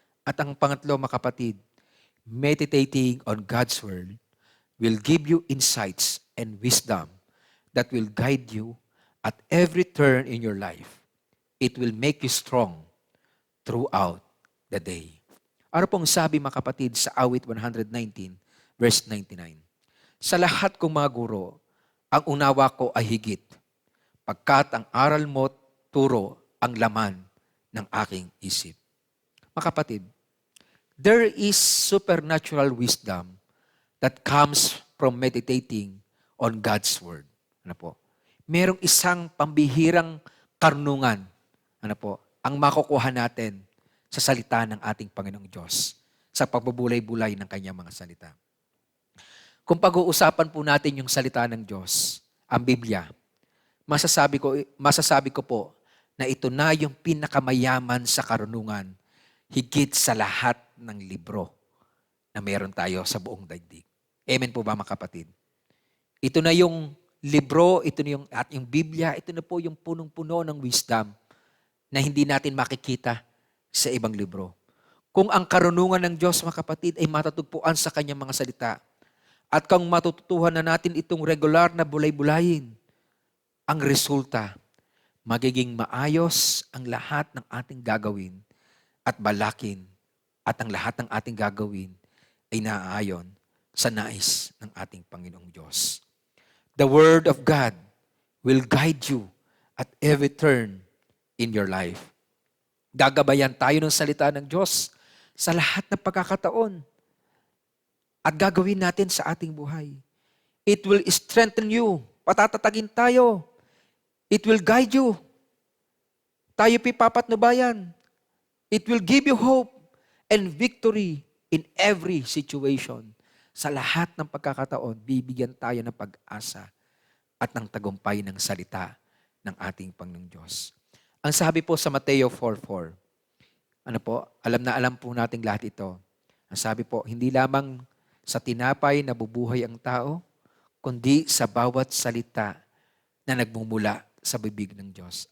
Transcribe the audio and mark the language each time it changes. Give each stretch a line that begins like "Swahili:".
Filipino: At ang pangatlo, mga kapatid,
English: meditating on God's Word will give you insights and wisdom that will guide you at every turn in your life. It will make you strong throughout the day.
Filipino: Ano pong sabi, mga kapatid, sa awit 119, verse 99? Sa lahat kong mga guro, ang unawa ko ay higit, pagkat ang aral mo turo ang laman ng aking isip. Mga kapatid,
English: there is supernatural wisdom that comes from meditating on God's Word.
Filipino: Ano po? Merong isang pambihirang karunungan, ano po, ang makukuha natin sa salita ng ating Panginoong Diyos, sa pagbubulay-bulay ng kanyang mga salita. Kung pag-uusapan po natin yung salita ng Diyos, ang Biblia, masasabi ko po na ito na yung pinakamayaman sa karunungan, higit sa lahat ng libro na meron tayo sa buong daigdig. Amen po ba mga kapatid? Ito na yung libro, ito na yung Biblia, ito na po yung punong-puno ng wisdom na hindi natin makikita sa ibang libro. Kung ang karunungan ng Diyos, mga kapatid, ay matatagpuan sa kanyang mga salita, at kung matututuhan na natin itong regular na bulay-bulayin, ang resulta, magiging maayos ang lahat ng ating gagawin at balakin, at ang lahat ng ating gagawin ay naaayon sa nais ng ating Panginoong Diyos.
English: The Word of God will guide you at every turn in your life.
Filipino: Gagabayan tayo ng salita ng Diyos sa lahat ng pagkakataon at gagawin natin sa ating buhay.
English: It will strengthen you.
Filipino: Patatatagin tayo.
English: It will guide you.
Filipino: Tayo pipapatnubayan.
English: It will give you hope and victory in every situation.
Filipino: Sa lahat ng pagkakataon, bibigyan tayo ng pag-asa at ng tagumpay ng salita ng ating Panginoong Diyos. Ang sabi po sa Mateo 4:4, ano po, alam po nating lahat ito. Ang sabi po, hindi lamang sa tinapay nabubuhay ang tao, kundi sa bawat salita na nagmumula sa bibig ng Diyos.